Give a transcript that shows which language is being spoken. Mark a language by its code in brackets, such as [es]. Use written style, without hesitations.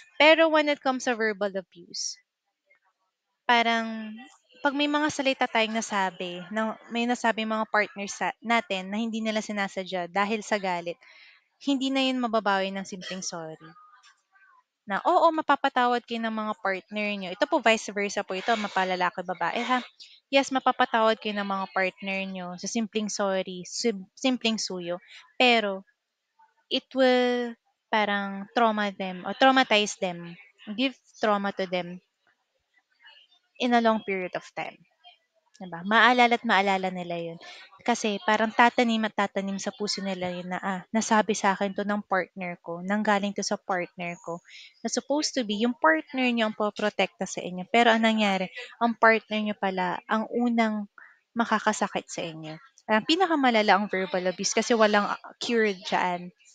[tl] Pero [en] when it comes to verbal abuse, [tl] parang 'pag may mga salita tayong nasabi, may nasabi mga partners natin na hindi nila sinasadya dahil sa galit, hindi na yun mababawi ng simpleng sorry. Na oo, mapapatawad kayo ng mga partner niyo. Ito po [en] vice versa [tl] po ito, mapalalaki babae ha. Yes, mapapatawad kayo ng mga partner niyo sa simpleng sorry, simpleng suyo. [en] Pero it will [tl] parang [en] traumatize them, give trauma to them in a long period of time. [tl] 'Di ba? Maalala at maalala nila 'yun. Kasi parang tatanim at tatanim sa puso nila 'yun na, nasabi sa akin 'to ng partner ko, nanggaling 'to sa partner ko. Na [en] supposed to be [tl] yung partner niyo ang poprotekta sa inyo, pero ang nangyari, ang partner niyo pala ang unang makakasakit sa inyo. Ang pinakamalala ang verbal abuse kasi walang cure diyan.